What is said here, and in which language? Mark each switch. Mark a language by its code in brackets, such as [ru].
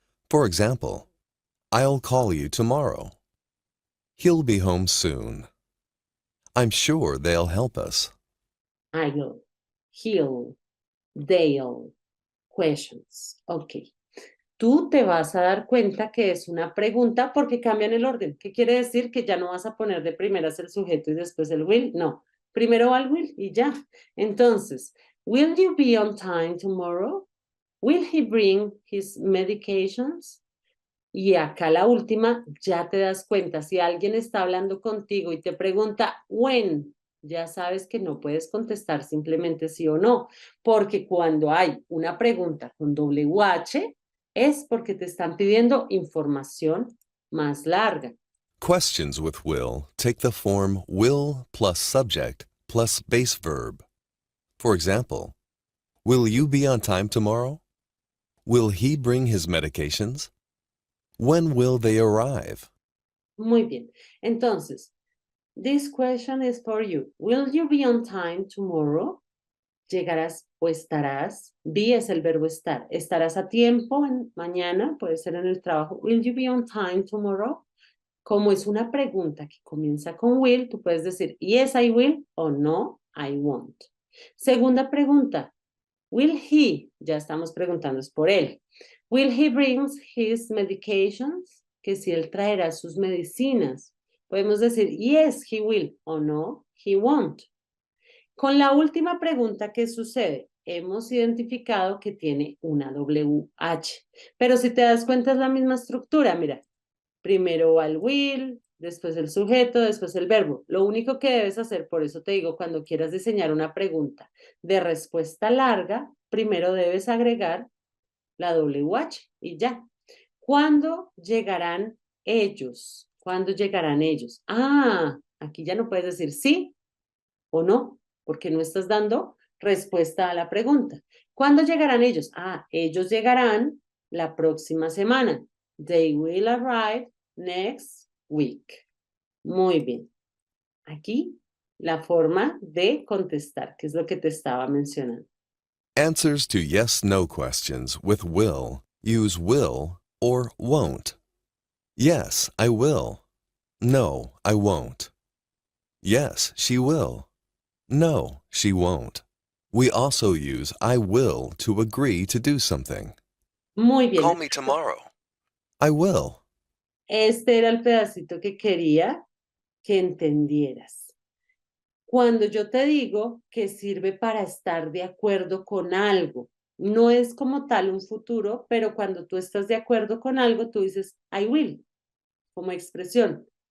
[en] For example, I'll call you tomorrow. He'll be home soon. I'm sure they'll help us. I'll, he'll, they'll, questions. Ok. [es] Tú te vas a dar cuenta que es una pregunta porque cambian el orden. ¿Qué quiere decir? Que ya no vas a poner de primeras el sujeto y después el will. No, primero va el will y ya. [en] Entonces, will you be on time tomorrow? Will he bring his medications? [es] Y acá la última, ya te das cuenta, si alguien está hablando contigo y te pregunta when, ya sabes que no puedes contestar simplemente sí o no, porque cuando hay una pregunta con WH, es porque te están pidiendo información más larga. [en] Questions with will take the form will plus subject plus base verb. For example, will you be on time tomorrow? Will he bring his medications? When will they arrive? [es] Muy bien. [en] Entonces, this question is for you. Will you be on time tomorrow? [es] Llegarás o estarás. Be es el verbo estar. Estarás a tiempo mañana, puede ser en el trabajo. [en] Will you be on time tomorrow? [es] Como es una pregunta que comienza con will, tú puedes decir [en] yes, I will [es] o [en] no, I won't. [es] Segunda pregunta. [en] Will he? [es] Ya estamos preguntando es por él. [en] Will he bring his medications? [es] Que si él traerá sus medicinas. Podemos decir [en] yes, he will [es] o [en] no, he won't. [es] Con la última pregunta, ¿qué sucede? Hemos identificado que tiene una WH. Pero si te das cuenta es la misma estructura, mira. Primero va el will, después el sujeto, después el verbo. Lo único que debes hacer, por eso te digo, cuando quieras diseñar una pregunta de respuesta larga, primero debes agregar la WH y ya. ¿Cuándo llegarán ellos? ¿Cuándo llegarán ellos? Ah, aquí ya no puedes decir sí o no, porque no estás dando respuesta a la pregunta. ¿Cuándo llegarán ellos? Ah, ellos llegarán la próxima semana. [en] They will arrive next week. [es] Muy bien. Aquí la forma de contestar, que es lo que te estaba mencionando. [en] Answers to yes-no questions with will use will or won't. Yes, I will. No, I won't. Yes, she will. No, she won't. We also use I will to agree to do something. [es] Muy bien. [en] Call me tomorrow. I will. [es] Este era el pedacito que quería que entendieras. Cuando yo te digo que sirve para estar de acuerdo con algo, no es como tal un futuro, pero cuando tú estás de acuerdo con algo, tú dices [en] I will, [es] como expresión.